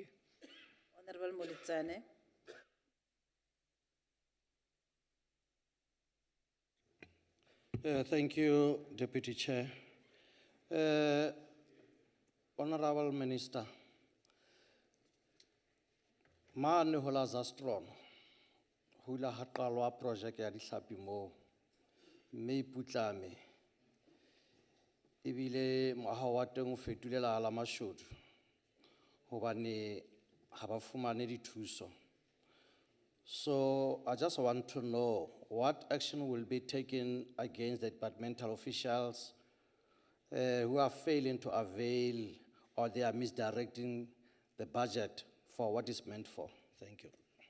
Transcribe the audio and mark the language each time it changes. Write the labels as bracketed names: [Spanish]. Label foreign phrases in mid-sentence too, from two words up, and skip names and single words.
[English] Honorable Molitsane. Thank you, Deputy Chair. Honorable Minister, [Southern Sotho] maane hola Zastron, hula hatalwa project ya dihlapi mo, me iputlame, ebile moaha wa teng o fetolela ala mashodu, hobane ha ba fumane dithuso. [English] So I just want to know what action will be taken against the departmental officials who are failing to avail or they are misdirecting the budget for what it's meant for. Thank you.